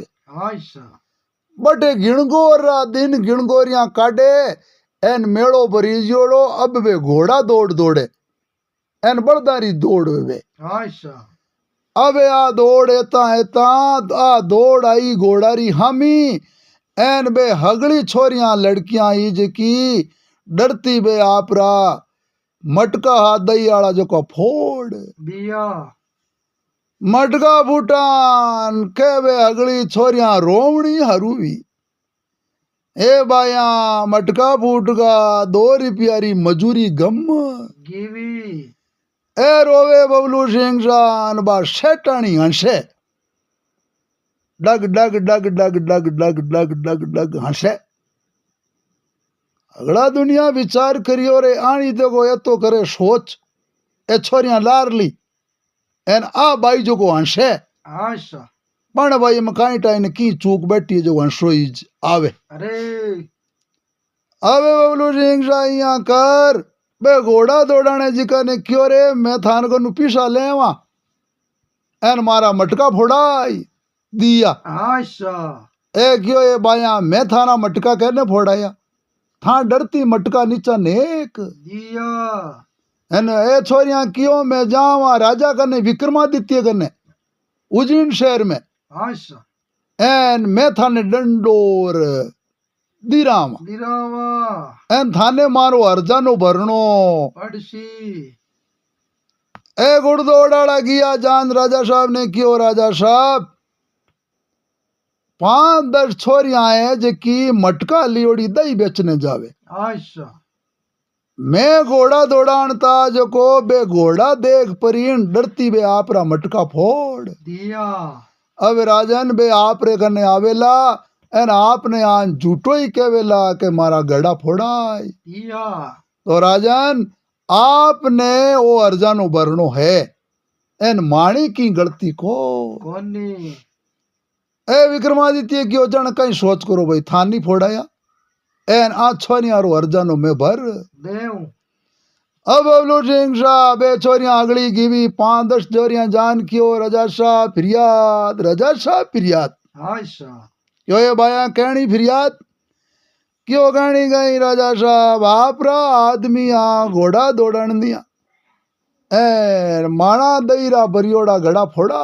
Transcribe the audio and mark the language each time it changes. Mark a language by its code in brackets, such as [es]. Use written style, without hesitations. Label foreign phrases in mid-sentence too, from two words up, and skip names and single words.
[rwr] आशा बटे गिणगोर रा दिन गिणगोरियां काटे एन मेड़ो भरी जोड़ो अब वे घोड़ा दौड़ दौड़े एन बड़दारी दौड़ वे आशा अबे आ दौड़ एता एता आ दौड़ आई घोड़ारी हामी एन बे हगली छोरियां लड़कियां ही जकी डरती बे आपरा मटका हाथ दई आला जो का फोड़ बिया मटका फूटान के बे हगली छोरियां रोवणी हरूवी ए बाया मटका फूटगा 2 रुपया री मजूरी गम गिवी ए रोवे बबलू सिंह शाह बा शेटाणी हंसे डग डग डग डग डग डग डग डग डग हंसे अगला दुनिया विचार करियो रे आनी देखो ये तो करे सोच ए छोरियां लार ली एन आ बाई जो को हंस है अच्छा पण भाई में काई टाइम की चूक बैठी जो हंसो ही आवे अरे अबे बबलू सिंह साइया कर बे घोड़ा दौड़ाने जिका ने क्यों रे मैं थान को नु पीसा लेवा एन मारा मटका फोड़ाई दिया अच्छा ए क्यों ए बाया मैं थाना मटका कहने फोड़ाया था डरती मटका नीचा नेक दिया एन ए छोरियां क्यों मैं जावा राजा कने विक्रमादित्य कने उज्जैन शहर में अच्छा एन मैं थाने डंडोर दिरावा दिरावा एन थाने मारो अर्जानो भरणो पड़सी ए गुड़दौड़ाड़ा गया जान राजा साहब ने क्यों राजा साहब 5-10 छोरियां है जकी मटका लियोड़ी दही बेचने जावे अच्छा मैं घोड़ा दौड़ानता जो को बे घोड़ा देख परीन डरती बे आपरा मटका फोड़ दिया अब राजन बे आपरे कने आवेला एन आपने आन झूठो ही केवेला के मारा गड़ा फोड़ाई दिया तो राजन आपने वो अर्जानो भरणो है एन माणी की गलती को कोनी ए विक्रमादित्य क्यों जन कहीं सोच करो भाई थानी फोड़ाया एन आ छोरियां अर्जानो में भर देव अब बबलू सिंह साहब ए छोरियां अगली गिवी 5-10 छोरियां जान क्यों रजा साहब फिरियाद अच्छा क्यों ये बाया कहनी फिरियाद क्यों कहनी गई राजा साहब आपरा आदमी आ घोड़ा दौड़न दिया ए माणा दईरा बरियोड़ा घड़ा फोड़ा